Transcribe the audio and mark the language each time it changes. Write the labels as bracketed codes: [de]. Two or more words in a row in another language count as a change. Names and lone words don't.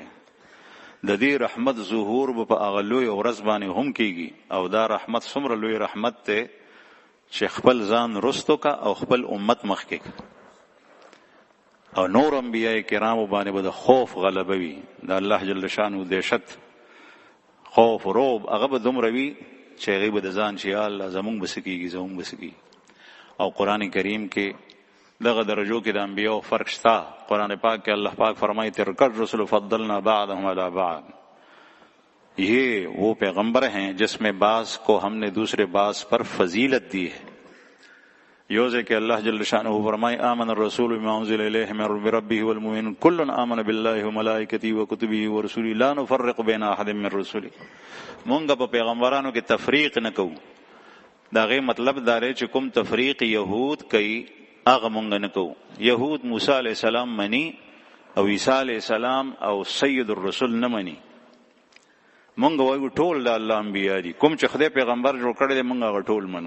[ps] د دې رحمت ظهور به په هغه لوی ورځ باندې هم کیږي، او دا رحمت څومره لوی رحمت دی چې خپل ځان رستو کا او خپل امت مخکې کا، او نور انبیاء کرامو باندې به د خوف غلبه وي، د الله [ar] جل شانو [ps] دهشت خوف و رعب هغه به دومره وي چې هغې به د ځان چې یا الله زمونږ به څه کېږي زمونږ به څه کېږي. او قرآن کریم کې دغه درجو کې د انبیاء فرق شته. قرآن پاک کې الله پاک فرمایي [ar] تلک الرسل فضلنا بعضهم علی بعض، [ur] یہ وہ پیغمبر ہیں جس میں بعض کو ہم نے دوسرے بعض پر فضیلت دی ہے. یوزے کہ اللہ جل شانہ فرمائے [ar] آمن الرسول بما انزل الیہ من ربہ والمؤمنون کل آمن باللہ وملائکتہ وکتبہ ورسلہ لا نفرق بین احد من رسلہ. [ps] مونږ په پیغمبرانو کې تفریق نه کوو. دا غي مطلب دا لري چې کوم تفریق يهود کوي هغه مونږ نه کوو. يهود موسی [ar] علیہ السلام [ps] مني او عیسی [ar] علیہ السلام [ps] او [ar] سید الرسل [ps] نه مني. مونږ وایو ټول د الله انبیاء دي، کوم چې خدای پیغمبر جوړ کړی دی مونږ هغه ټول منو.